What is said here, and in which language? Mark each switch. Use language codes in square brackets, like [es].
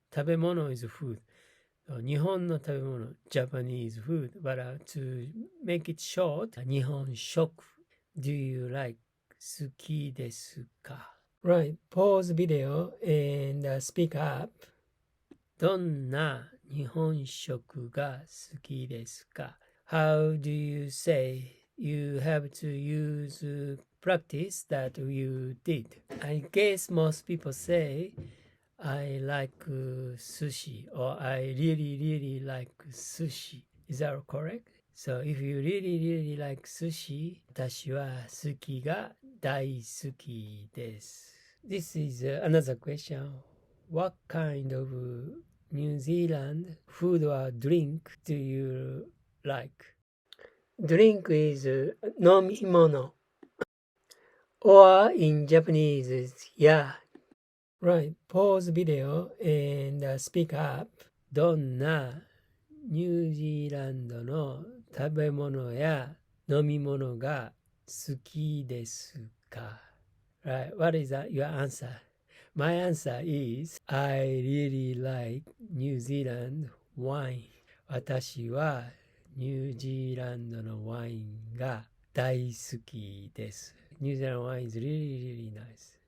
[en] 食べ物 is food. So 日本の食べ物 Japanese food. But to make it short, 日本食 do you like? [ja] 好きですか? [en] Right, pause video and speak up. [ja] どんな日本食が好きですか? [en] How do you say? You have to use practice that you did. I guess most people say, I like sushi or I really like sushi. Is that correct? So if you really like sushi, [ja] 私は好きが大好きです。 [en] This is another question. What kind of New Zealand food or drink do you like? Drink is 飲み物 or in Japanese is yeah. Right, pause video and speak up. [ja] どんなニュージーランドの食べ物や飲み物が好きですか? [en] Right, what is your answer? My answer is, I really like New Zealand wine. [ja] 私はニュージーランドのワインが大好きです。 [en] New Zealand wine is really nice.